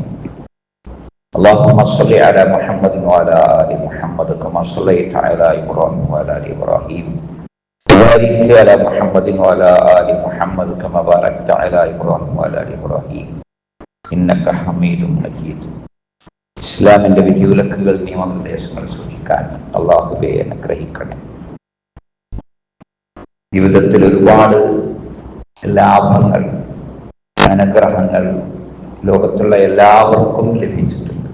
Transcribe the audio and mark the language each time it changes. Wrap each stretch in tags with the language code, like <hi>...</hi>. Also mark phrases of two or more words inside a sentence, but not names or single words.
<ar>اللهم صل على محمد وعلى آل محمد كما صليت على إبراهيم وعلى آل إبراهيم وبارك على محمد وعلى آل محمد كما باركت على إبراهيم وعلى آل إبراهيم إنك حميد مجيد.</ar> <ml>ഇസ്ലാമിന്റെ വിധിവിലക്കുകൾ നിയമനിർദ്ദേശങ്ങൾ സൂക്ഷിക്കാൻ അള്ളാഹുവേ അനുഗ്രഹിക്കണേ. ജീവിതത്തിൽ ഒരുപാട് ലാഭങ്ങൾ, അനുഗ്രഹങ്ങൾ ലോകത്തുള്ള എല്ലാവർക്കും ലഭിച്ചിട്ടുണ്ട്.</ml>